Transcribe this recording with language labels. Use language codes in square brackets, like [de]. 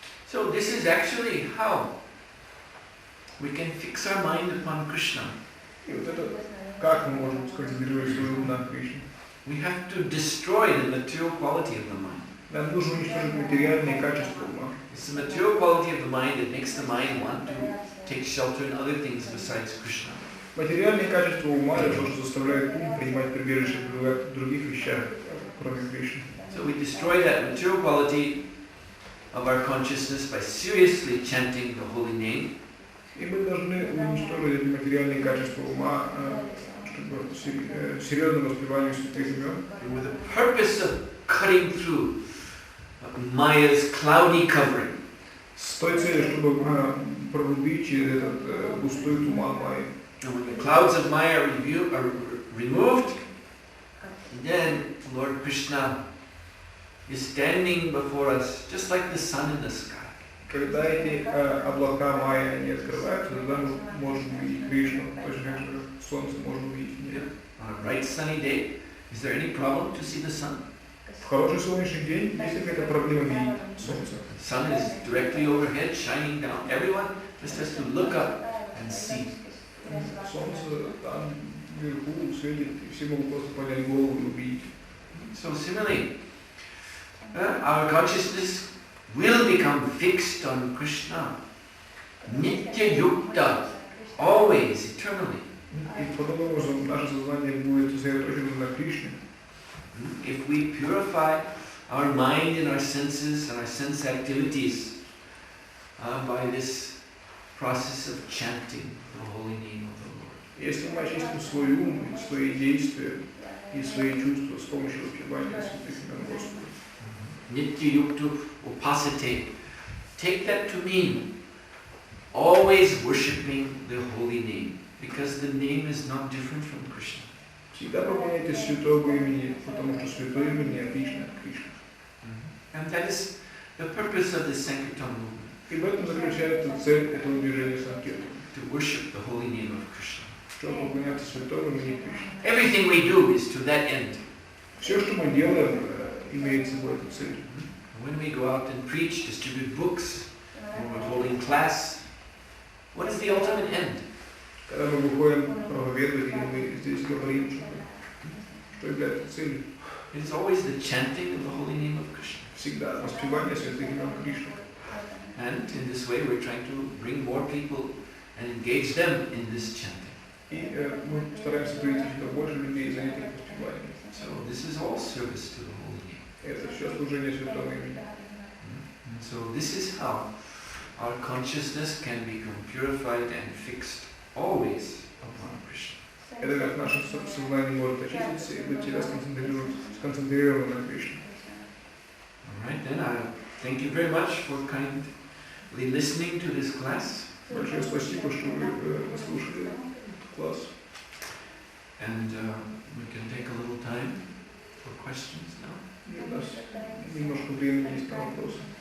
[en] So this is actually how we can fix our mind upon Krishna. [ru] И вот это, как мы можем сконцентрировать свой ум на Кришне? [en] We have to destroy the material quality of the mind. [ru] Нам нужно уничтожить материальные качества ума. [en] It's the material quality of the mind that makes the mind want to take shelter in other things besides Krishna. [ru] Материальные качества ума это то, что заставляет ум принимать прибежище в других вещах, кроме Кришны. [en] So we destroy that material quality of our consciousness by seriously chanting the holy name. [ru] И мы должны уничтожить эти материальные качества ума, чтобы серьезно воспеванию святых имен. [en] With the purpose of cutting through Maya's cloudy covering. [ru] С той целью, чтобы прорубить через этот густой туман Майи. [en] And when the clouds of Maya are removed, then Lord Krishna is standing before us just like the sun in the sky. [ru] Когда эти облака Майи не открываются, тогда мы можем увидеть Кришну, точно так же, как солнце можно увидеть небо. [en] On a bright sunny day, is there any problem to see the sun? [ru] В хороший солнечный день есть какая-то проблема видеть солнце. [en] The sun is directly overhead, shining down. Everyone just has to look up and see. [ru] Солнце там вверху светит, и все могут просто поднять голову и увидеть. [en] So similarly, our consciousness will become fixed on Krishna, Nitya Yukta, always, eternally. [ru] И подобным образом наше сознание будет сосредоточено на Кришне. [en] If we purify our mind and our senses and our sense activities by this process of chanting the holy name of the Lord. [ru] Если мы очистим свой ум, свои действия и свои чувства с помощью воспевания святых имен Господа. [sa] Nitya Yuktu Upasate. [en] Take that to mean always worshipping the holy name, because the name is not different from Krishna. [ru] Всегда поклоняйтесь святого имени, потому что святое имя не отлично от Кришны. [en] And that is the purpose of the Sankirtan movement. [ru] И в этом заключается цель этого движения Санкиртана. [en] To worship the holy name of Krishna. [ru] Чтобы поклоняться святому имени Кришны. [en] Everything we do is to that end. [ru] Все, что мы делаем, имеет собой эту цель. [en] When we go out and preach, distribute books, when we're holding class, what is the ultimate end? [ru] Когда мы выходим проповедовать, или мы здесь говорим, что является целью? [en] It is always the chanting of the holy name of Krishna. [ru] Всегда воспевание святых имен Кришны. [en] And in this way we're trying to bring more people and engage them in this chanting. [ru] И мы стараемся привести сюда больше людей, занятых воспеванием. [en] So this is all service to the holy name. [ru] Это все служение святому имени. [en] And so this is how our consciousness can become purified and fixed always upon Krishna. [ru] Это как наше сознание может очиститься и быть всегда сконцентрировано на Кришне. [en] Alright, then I thank you very much for kindly listening to this class. [ru] Большое спасибо, что вы слушали класс. [en] And we can take a little time for questions now. [ru] И у нас немножко времени есть на вопросы.